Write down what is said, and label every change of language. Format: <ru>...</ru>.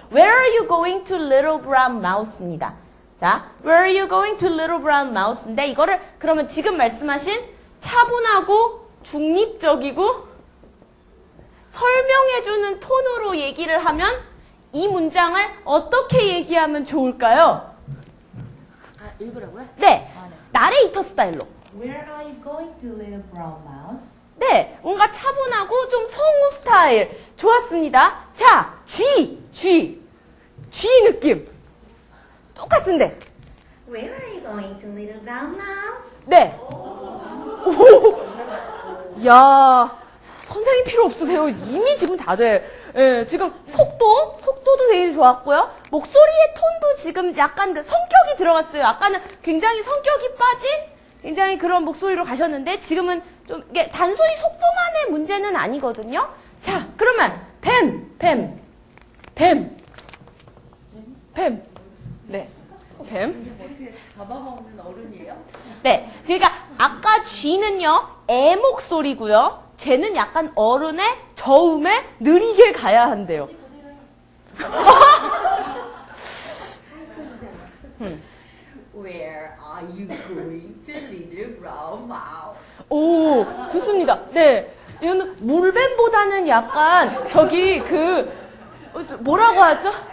<en>Where are you going to, little brown mouse</en> <ko>입니다. 자,</ko> <en>Where are you going to, little brown mouse</en> <ko>인데 이거를 그러면 지금 말씀하신 차분하고 중립적이고 설명해주는 톤으로 얘기를 하면 이 문장을 어떻게 얘기하면 좋을까요? 아, 읽으라고요? 네, 나레이터 스타일로.</ko> <en>Where are you going to, little brown mouse?</en> <ko>네, 뭔가 차분하고 좀 성우 스타일. 좋았습니다. 자, G 느낌. 똑같은데.</ko> <en>Where are you going to, little brown mouse?</en> <ko>네. 오, 야, 선생님 필요 없으세요. 이미 지금 다 돼. 예, 지금 속도도 되게 좋았고요. 목소리의 톤도 지금 약간 그 성격이 들어갔어요. 아까는 굉장히 성격이 빠진 굉장히 그런 목소리로 가셨는데 지금은 좀 이게 단순히 속도만의 문제는 아니거든요. 자, 그러면 뱀. 네. 뱀. 어떻게 잡아먹는 어른이에요? 네. 그러니까 아까 G는요. 애 목소리고요. 쟤는 약간 어른의 저음에 느리게 가야 한대요.</ko> <en>Where are you going to, little brown mouse?</en> <ko>오, 좋습니다. 네. 이거는 물뱀보다는 약간 저기 뭐라고 하죠?</ko>